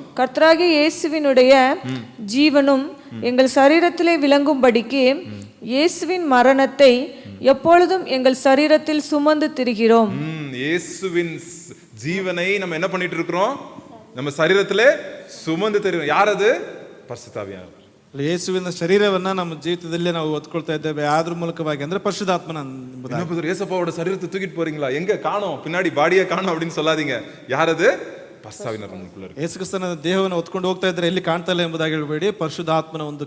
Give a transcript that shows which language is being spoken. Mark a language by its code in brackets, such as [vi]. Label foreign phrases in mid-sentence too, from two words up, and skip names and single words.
[ta] கர்த்தராகிய இயேசுவினுடைய ஜீவனும் எங்கள் சரீரத்திலே விளங்கும்படிக்கு இயேசுவின் மரணத்தை எப்பொழுதும் எங்கள் சரீரத்தில் சுமந்து திரிகிறோம். இயேசுவின் ஜீவனை நம்ம என்ன பண்ணிட்டு இருக்கிறோம்? நம்ம சரீரத்திலே சுமந்து திரிகிறோம். யார் அது? பரிசுத்த ஆவியானவர். [kn] ಯೇಸುವಿನ ಶರೀರವನ್ನ ನಮ್ಮ ಜೀವಿತದಲ್ಲಿ ನಾವು ಹೊತ್ಕೊಳ್ತಾ ಇದ್ದೇವೆ. ಅದ್ರ ಮೂಲಕವಾಗಿ ಅಂದ್ರೆ ಪರಿಶುದ್ಧಾತ್ಮನ. [ta] ஏசப்பாவோட சரீரத்தை தூக்கிட்டு போறீங்களா? எங்க காணோம், பின்னாடி பாடியே காணோம் அப்படின்னு சொல்லாதீங்க. யார் அது? [kn] ಯೇಸು ಕ್ರಿಸ್ತನ ದೇಹವನ್ನು ಹೊತ್ಕೊಂಡು ಹೋಗ್ತಾ ಇದ್ರೆ ಎಲ್ಲಿ ಕಾಣ್ತಾ ಇಲ್ಲ ಎಂಬುದಾಗಿ ಹೇಳಬೇಡಿ. ಪರಿಶುದ್ಧಾತ್ಮನ ಒಂದು